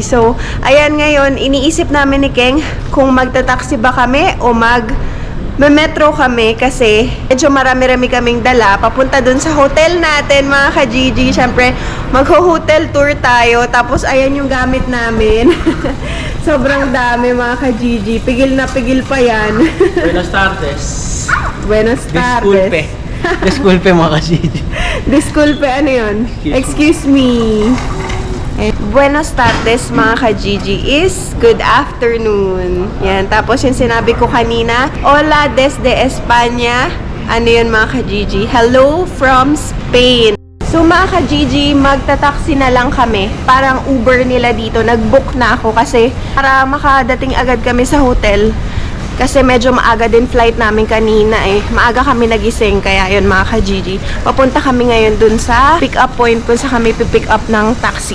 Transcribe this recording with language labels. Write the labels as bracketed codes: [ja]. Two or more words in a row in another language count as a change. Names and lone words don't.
[tl] So, ayan ngayon, iniisip namin ni Keng kung magta-taxi ba kami o may metro kami kasi medyo marami-rami kaming dala. Papunta dun sa hotel natin, mga ka-Gigi. Siyempre, mag-hotel tour tayo. Tapos, ayan yung gamit namin. Sobrang dami, mga ka-Gigi. Pigil na pigil pa yan. [es] Buenas tardes. Buenas tardes. Disculpe. Disculpe [tl] mga ka-Gigi. Disculpe, ano yun? [en] Excuse me. [es] Buenos tardes [tl] mga ka-Gigi [en] is good afternoon. Yan. [tl] Tapos yung sinabi ko kanina, [es] hola desde España. [tl] Ano yun mga ka-Gigi? [en] Hello from Spain. [tl] So mga ka-Gigi, magta-taxi na lang kami. Parang Uber nila dito. Nag-book na ako kasi para makadating agad kami sa hotel. Kasi medyo maaga din flight namin kanina eh. Maaga kami nagising, kaya yun mga ka-Gigi. Papunta kami ngayon dun sa [en] pick-up point [tl] kung sa kami [en] pick up [tl] ng taxi.